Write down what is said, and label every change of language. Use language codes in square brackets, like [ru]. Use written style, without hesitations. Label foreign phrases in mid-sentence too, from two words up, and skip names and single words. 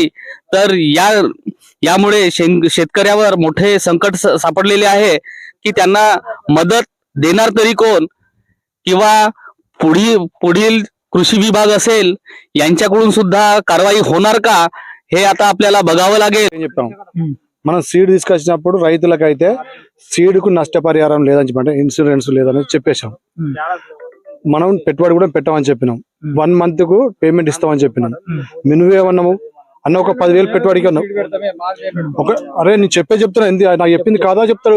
[mr] तर यामुळे शेतकऱ्यावर मोठे संकट सापडलेले आहे की त्यांना मदत देणार तरी कोण, किंवा पुढील कृषी विभाग असेल यांच्याकडून सुद्धा कारवाई होणार का, हे आता आपल्याला बघावं लागेल. [te] ఏం చెప్పాం మనం సీడ్ తీసుకొచ్చినప్పుడు రైతులకైతే సీడ్కు నష్టపరిహారం లేదని చెప్పంటే ఇన్సూరెన్స్ లేదని చెప్పేశాం. మనం పెట్టుబడి కూడా పెట్టమని చెప్పినాం. 1 month కు పేమెంట్ ఇస్తామని చెప్పినాం. నువ్వేమన్నాము అన్న ఒక 10,000 పెట్టుబడికి అన్నావు. అరే నేను చెప్తున్నా నాకు చెప్పింది కాదా చెప్తాడు.